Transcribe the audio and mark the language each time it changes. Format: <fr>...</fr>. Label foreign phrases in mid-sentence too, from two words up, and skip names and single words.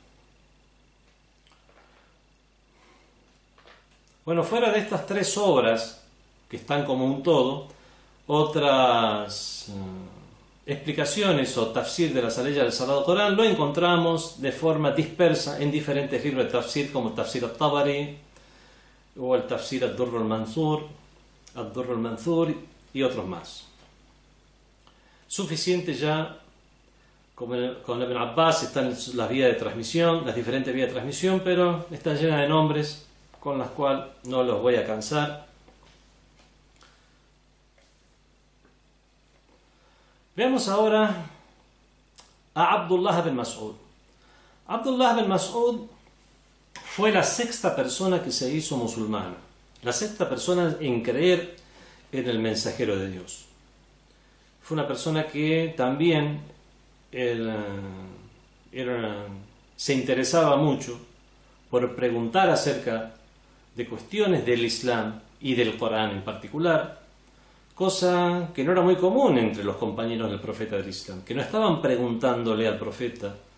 <es>Bueno, fuera de estas tres obras que están como un todo, otras explicaciones o tafsir de las leyes del Sagrado Corán lo encontramos de forma dispersa en diferentes libros de tafsir, como el Tafsir al-Tabari o el Tafsir al-Durr al-Mansur y otros más. Suficiente ya con Ibn Abbas están las vías de transmisión, las diferentes vías de transmisión, pero están llenas de nombres con las cuales no los voy a cansar. Veamos ahora a Abdullah ibn Mas'ud. Abdullah ibn Mas'ud fue la sexta persona que se hizo musulmana. La sexta persona en creer en el mensajero de Dios. Fue una persona que también se interesaba mucho por preguntar acerca de cuestiones del Islam y del Corán en particular, cosa que no era muy común entre los compañeros del profeta del Islam, que no estaban preguntándole al profeta</es>